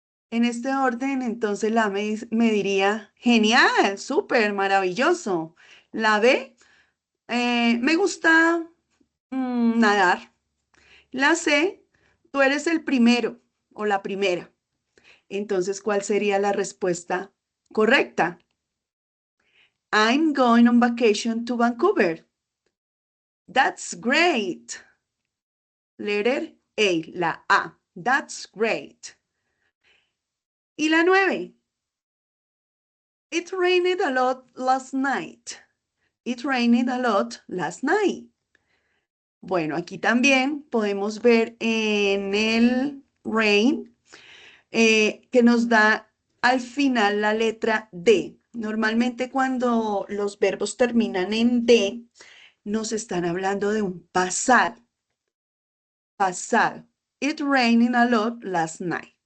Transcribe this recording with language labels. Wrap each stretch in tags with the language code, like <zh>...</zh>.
<es>En este orden, entonces la me diría, genial, súper, maravilloso. La B, me gusta nadar. La C, tú eres el primero o la primera. Entonces, ¿cuál sería la respuesta correcta?</es> <en>I'm going on vacation to Vancouver. That's great. Letter A, la A. That's great. Y la 9. It rained a lot last night. It rained a lot last night.</en> <es>Bueno, aquí también podemos ver en el rain que nos da al final la letra D. Normalmente cuando los verbos terminan en D, nos están hablando de un pasado. Pasado.</es> <en>It rained a lot last night.</en>